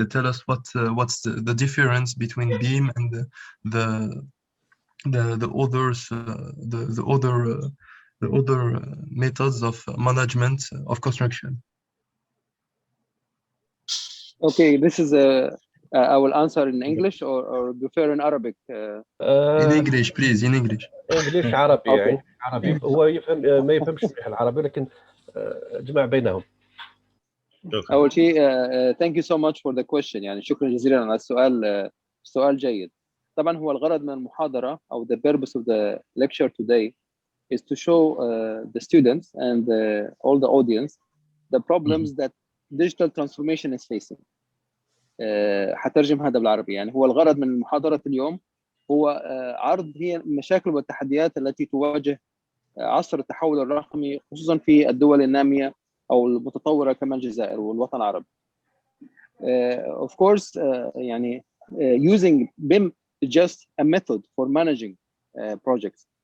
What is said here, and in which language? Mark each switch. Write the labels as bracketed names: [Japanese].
[English] Tell us what's the difference between BIM and the others, the other methods of management of construction. Okay, this is I will answer in English or prefer in Arabic. In English, please. In English. English [Arabic] عربي [English] Okay. [Arabic] يعني عربي. هو يفهم ما يفهمش مليح العربي، لكن جمع بينهم. أول شيء [English] thank you so much for the question. [Arabic] يعني شكرا جزيلا على السؤال. سؤال جيد. طبعا هو الغرض من المحاضرة أو [English] the purpose of the lecture today is to show the students and all the audience the problems that digital transformation is facing. [Arabic] حترجم هذا بالعربي. يعني هو الغرض من محاضرة اليوم هو عرض هي المشاكل والتحديات التي تواجه عصر التحول الرقمي، خصوصا في الدول النامية أو المتطورة كما الجزائر والوطن العربي. [English] Of course, [Arabic] يعني [English] using BIM is just a method for managing projects.